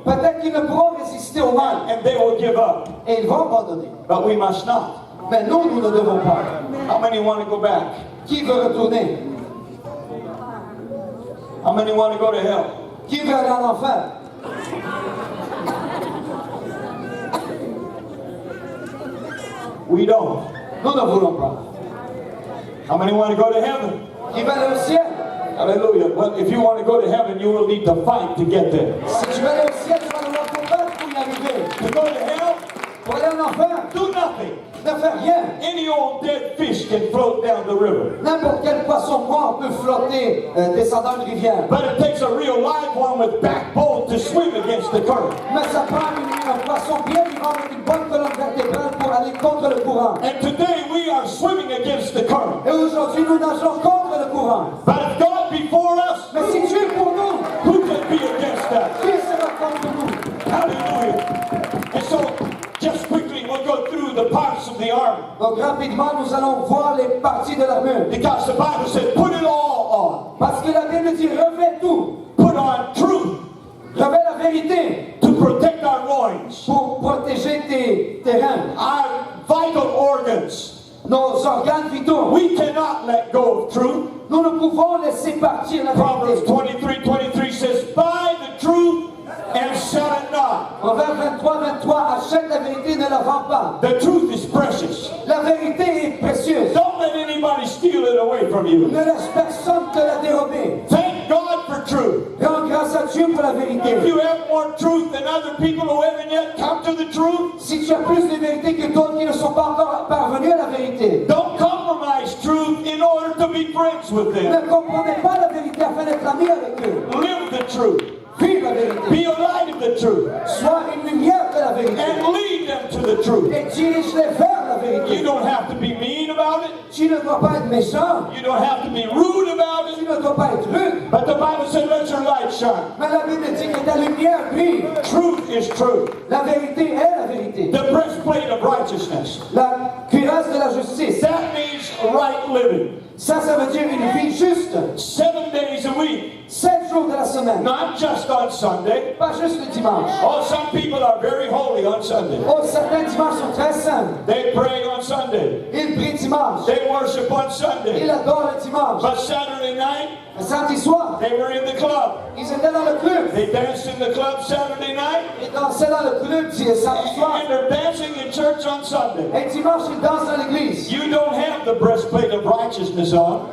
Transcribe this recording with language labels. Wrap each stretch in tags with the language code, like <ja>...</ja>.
<fr>Peut-être qu'ils ne pourront résister au mal.</fr> <en>and they will give up.</en> <fr>Et ils vont abandonner.</fr> <en>But we must not.</en> <fr>Mais nous, nous ne devons pas.</fr> <en>How many want to go back?</en> <fr>Qui veut retourner?</fr> <en>How many want to go to hell?</en> <fr>Qui veut aller en enfer?</fr> <en>We don't.</en> <fr>Nous ne voulons pas.</fr> <en>How many want to go to heaven?</en> <fr>Qui veut aller au ciel?</fr> <en>Hallelujah. Well, if you want to go to heaven, you will need to fight to get there.</en> <fr>Si tu veux aller au ciel, tu vas devoir combattre pour y arriver.</fr> <en>To go to hell,</en> <fr>Pour aller en enfer,</fr> <en>do nothing.</en> <fr>ne fais rien.</fr> <en>Any old dead fish can float down the river.</en> <fr>N'importe quel poisson mort peut flotter descendant une rivière.</fr> <en>But it takes a real live one with backbone to swim against the current.</en> <fr>Mais ça prend un poisson bien vivant avec une bonne colonne vertébrale pour aller contre le courant.</fr> <en>And today we are swimming against the current.</en> <fr>Et aujourd'hui, nous nageons contre le courant.</fr> <en>But if God be for us,</en> <fr>Mais si Dieu est pour nous,</fr> <en>who can be against us?</en> <fr>qui sera contre nous?</fr> <en>Hallelujah. And so, just quickly, we'll go through the parts of the armor.</en> <fr>Donc rapidement, nous allons voir les parties de l'armure.</fr> <en>Because the Bible said, put it all</en> <fr>Parce que la Bible dit, revêt tout.</fr> <en>on. Put on truth</en> <fr>Revêt la vérité</fr> <en>to protect our loins,</en> <fr>pour protéger tes reins,</fr> <en>our vital organs.</en> <fr>nos organes vitaux.</fr> <en>We cannot let go of truth.</en> <fr>Nous ne pouvons laisser partir la</fr> <en>Proverbs</en> <fr>vérité.</fr> <en>23:23 says, buy the truth and sell it not.</en> <fr>Proverbe 23, achète la vérité, ne la vends pas.</fr> <en>The truth is precious.</en> <fr>La vérité est précieuse.</fr> <en>Don't let anybody steal it away from you.</en> <fr>Ne laisse personne te la dérober.</fr> <en>Thank God for truth.</en> <fr>Rends grâce à Dieu pour la vérité.</fr> <en>If you have more truth than other people who haven't yet come to the truth,</en> <fr>Si tu as plus de vérité que d'autres qui ne sont pas encore parvenus à la vérité,</fr> <en>don't compromise truth in order to be friends with them.</en> <fr>ne comprenez pas la vérité afin d'être ami avec eux.</fr> <en>Live the truth.</en> <fr>Vive la vérité.</fr> <en>Be a light of the truth.</en> <fr>Sois une lumière de la vérité.</fr> <en>And lead them to the truth.</en> <fr>Et dirige-les vers la</fr> <en>You</en> <fr>vérité.</fr> <en>don't have to be mean about it.</en> <fr>Tu ne dois pas être méchant.</fr> <en>You don't have to be rude about</en> <fr>Tu</fr> <en>it.</en> <fr>ne dois pas être rude.</fr> <en>But the Bible said, let your light shine.</en> <fr>Mais la Bible dit que ta lumière brille.</fr> <en>Truth is truth.</en> <fr>La vérité est la vérité.</fr> <en>The breastplate of righteousness.</en> <fr>La cuirasse de la justice.</fr> <en>That means right living.</en> <fr>Ça veut dire une vie juste.</fr> <en>7 days a week.</en> <fr>7 jours de la semaine.</fr> <en>Not just on Sunday.</en> <fr>Pas juste le dimanche.</fr> <en>Oh, some people are very holy on Sunday.</en> <fr>Oh, certains dimanches sont très saints.</fr> <en>They pray on Sunday.</en> <fr>Ils prient dimanche.</fr> <en>They worship on Sunday.</en> <fr>Ils adorent le dimanche.</fr> <en>But Saturday night,</en> <fr>Le samedi soir,</fr> <en>they were in the club.</en> <fr>ils étaient dans le club.</fr> <en>They danced in the club Saturday night.</en> <fr>Ils dansaient dans le club samedi soir.</fr> <en>And they're dancing in in church on Sunday.</en> <fr>Et dimanche, il danse dans l'église.</fr> <en>You don't have the breastplate of righteousness on.</en>